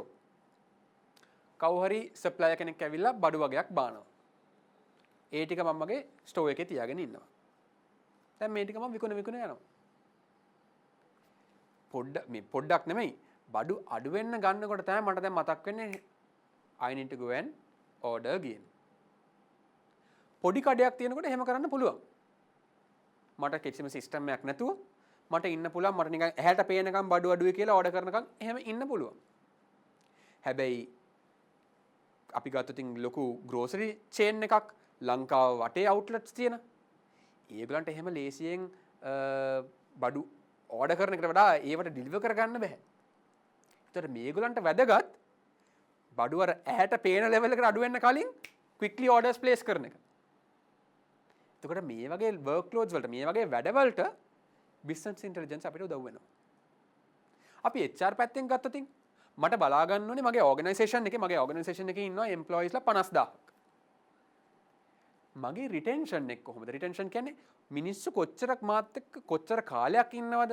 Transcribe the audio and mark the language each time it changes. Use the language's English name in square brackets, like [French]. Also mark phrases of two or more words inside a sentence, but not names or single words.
[Sinhala] කවුරු හරි supplier කෙනෙක් ඇවිල්ලා බඩු වගේක් බානවා. ඒ ටික මම මගේ store එකේ තියාගෙන ඉන්නවා. දැන් මේ ටික මම විකුණ යනවා. පොඩ්ඩක් නෙමෙයි බඩු අඩු වෙන්න ගන්නකොට තමයි මට දැන් මතක් වෙන්නේ [English] I need to go and order again. [Sinhala] පොඩි කඩයක් තියෙනකොට එහෙම කරන්න පුළුවන්. මට කිසිම සිස්ටම් එකක් නැතුව මට ඉන්න පුළුවන් මට නිකන් ඇහැට පේනකම් බඩු අඩුවේ කියලා ඕඩර් කරනකම් එහෙම ඉන්න පුළුවන්. හැබැයි අපි ගත්තොත් ලොකු [English] grocery chain [Sinhala] එකක් ලංකාව වටේ අවුට්ලට්ස් තියෙන. ඒගොල්ලන්ට එහෙම ලේසියෙන් බඩු ඕඩර් කරන එකට වඩා ඒවට ඩිලිවර් කරගන්න බෑ. ඒතර මේගොල්ලන්ට වැදගත් බඩු අර ඇහැට පේන ලෙවල් එකට අඩු වෙන්න කලින් [English] quickly orders place [Sinhala] කරන එක. එතකොට මේ වගේ workloads වලට මේ වගේ වැඩවලට [English] business intelligence [Sinhala] අපිට උදව් වෙනවා. අපි HR පැත්තෙන් ගත්තොත් මට බලා ගන්න ඕනේ මගේ organisation එකේ ඉන්නවා employeesලා 50000ක්. මගේ retention එක කොහොමද? retention කියන්නේ මිනිස්සු කොච්චරක් මාත් එක්ක කොච්චර කාලයක් ඉන්නවද?